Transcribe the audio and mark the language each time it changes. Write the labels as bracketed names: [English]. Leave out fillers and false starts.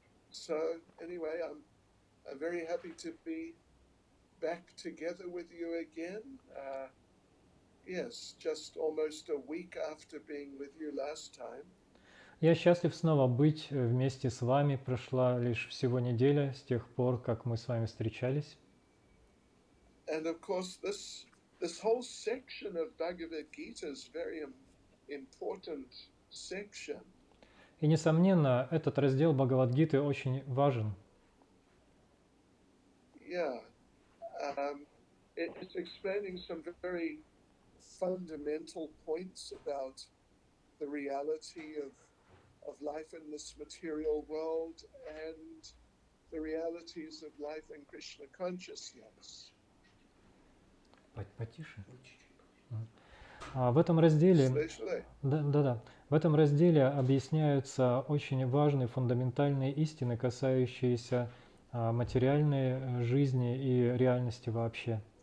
[English] So anyway, I'm very happy to be back together with you again. Yes, just almost a week after being with you last time. [Russian] Я счастлив снова быть вместе с вами. Прошла лишь всего неделя с тех пор, как мы с вами встречались. [English] And of course, this whole section of Bhagavad Gita is very important section. [Russian] И, несомненно, этот раздел Бхагавад-гиты очень важен. [English] Yeah, it's explaining some very fundamental points about the reality of life in this material world and the realities of life in Krishna consciousness. [Russian] Потише. В этом разделе, в этом разделе объясняются очень важные фундаментальные истины, касающиеся материальной жизни и реальности вообще.